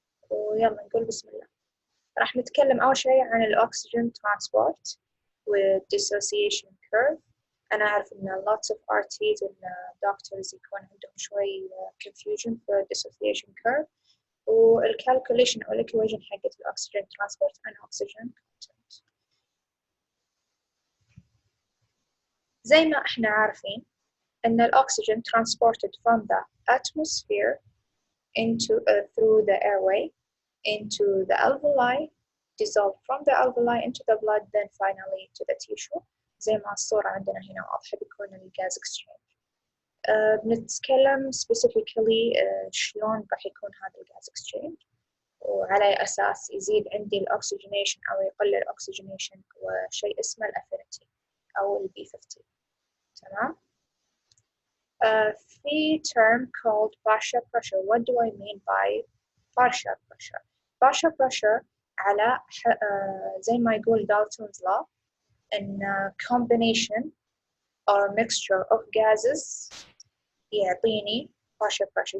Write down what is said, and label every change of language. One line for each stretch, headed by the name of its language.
Arabic: ويلا نقول بسم الله. راح نتكلم أول شيء عن الأكسجين ترانسبورت والديسوسيشن كيرف. أنا أعرف إن
English: lots of RTs and doctors
Arabic: يكون عندهم شوي confusion في
English: dissociation curve
Arabic: والcalculation أو الإكويشن حقت الأكسجين ترانسبورت
English: and oxygen content.
Arabic: زي ما إحنا عارفين إن الأكسجين
English: transported from the atmosphere into through the airway into the alveoli, dissolved from the alveoli into the blood, then finally to the tissue.
Arabic: زي ما الصورة عندنا هنا واضحة بيكون الجاز exchange. بنتكلم specifically شلون راح يكون هذا الجاز exchange وعلى أساس يزيد عندي الأكسجينيشن أو يقل الأكسجينيشن وشيء اسمه الأفينيتي أو البي 50. تمام.
English: في term called partial pressure. What do I mean by partial pressure? Partial pressure
Arabic: على زي ما يقول
English: Dalton's law إن combination or mixture of gases يعطيني partial pressure.